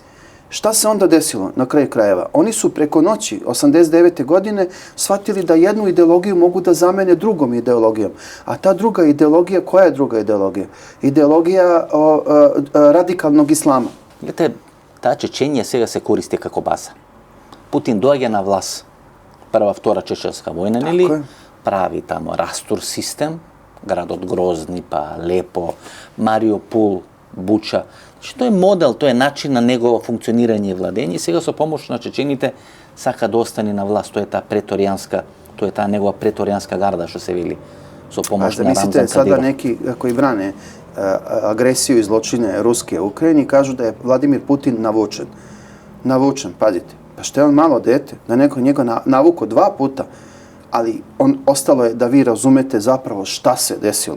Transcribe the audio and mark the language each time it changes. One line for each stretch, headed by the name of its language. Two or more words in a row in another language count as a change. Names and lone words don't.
Serbian: Šta se onda desilo na kraju krajeva? Oni su preko noći, 89. godine, shvatili da jednu ideologiju mogu da zamene drugom ideologijom. A ta druga ideologija, koja je druga ideologija? Ideologija radikalnog islama. Gledajte, ta Čečenija
Macedonian: сега се користи како база. Путин доаѓа на власт, прва, втора чеченска војна, нели? Прави тамо растур систем, градот Грозни, па Лепо, Мариупол, Буча. Значи, тој е модел, тој е начин на негово функционирање и владење и сега со помош на чечените сака да остане на власт. Тој е таа негова преторијанска гарда, што се вели, со помош на Рамзан Кадиров. Мислите,
Serbian: sada neki koji brane agresiju i zločine Ruske u Ukrajini kažu da je Vladimir Putin navučen. Navučen, pazite. Pa što je on malo dete? Da neko njega navuko 2 puta. Ali ostalo je da vi razumete zapravo šta se desilo.